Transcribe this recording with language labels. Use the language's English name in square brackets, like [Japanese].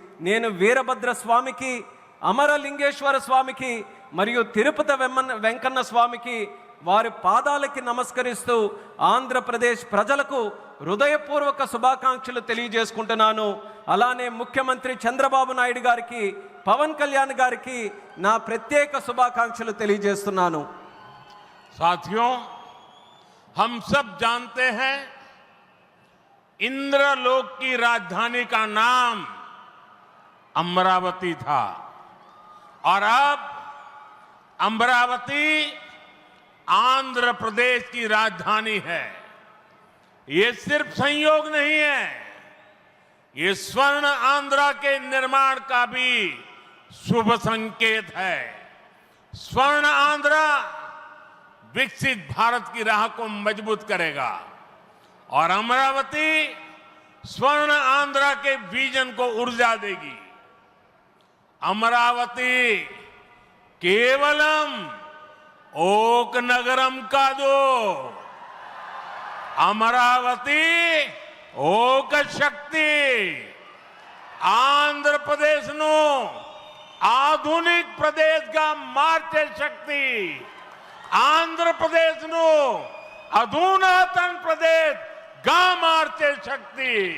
[Telugu] నేను వీరభద్ర స్వామికి, అమరలింగేశ్వర స్వామికి మరియు తిరుపతి వెంకన్న స్వామికి వారి పాదాలకి నమస్కరిస్తూ ఆంధ్రప్రదేశ్ ప్రజలకు హృదయపూర్వక శుభాకాంక్షలు తెలియజేసుకుంటున్నాను। అలానే ముఖ్యమంత్రి చంద్రబాబు నాయుడు గారికి, పవన్ కళ్యాణ్ గారికి నా ప్రత్యేక శుభాకాంక్షలు తెలియజేస్తున్నాను। [Hindi] साथियों, हम सब जानते हैं इंद्रलोक की राजधानी का नाम अमरावती था और अब अमरावती आंध्र प्रदेश की राजधानी है। ये सिर्फ संयोग नहीं है, ये स्वर्ण आंध्र के निर्माण का भी शुभ संकेत है। स्वर्ण आंध्र विकसित भारत की राह को मजबूत करेगा और अमरावती स्वर्ण आंध्र के विजन को ऊर्जा देगी। [Telugu] అమరావతి కేవలం ఓక నగరం కాదు, అమరావతి ఓక శక్తి. ఆంధ్రప్రదేశ్ను ఆధునిక ప్రదేశ్గా మార్చే శక్తి, ఆంధ్రప్రదేశ్ను అధునాతన ప్రదేశ్గా మార్చే శక్తి.